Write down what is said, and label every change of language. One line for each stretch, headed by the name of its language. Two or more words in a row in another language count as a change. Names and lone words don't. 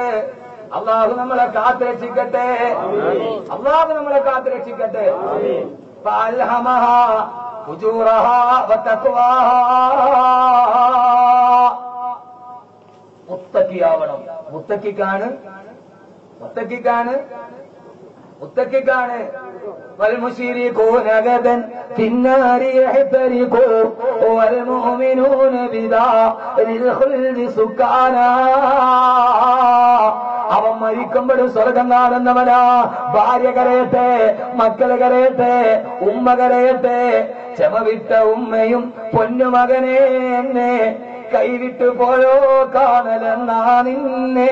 Malayalam: അള്ളാഹു നമ്മളെ കാത്തുരക്ഷിക്കട്ടെ. അള്ളാഹു നമ്മളെ കാത്തുരക്ഷിക്കട്ടെ.
Arabic: فألهمها فجورها وتقواها.
Malayalam: മുത്തഖിയാവണം.
Arabic: മുത്തഖിക്കാണ് والمشركون غدا في النار يحترقون والمؤمنون بدار الخلد سكانا.
Malayalam: അവൻ മരിക്കുമ്പോഴും സ്വർഗം കാണുന്നവനാ. ഭാര്യ കരയട്ടെ, മക്കള് കരയട്ടെ, ഉമ്മ കരയട്ടെ. ക്ഷമവിട്ട ഉമ്മയും പൊന്നുമകനെ എന്നെ കൈവിട്ടു പോയോ കാണലെന്നാ നിന്നെ.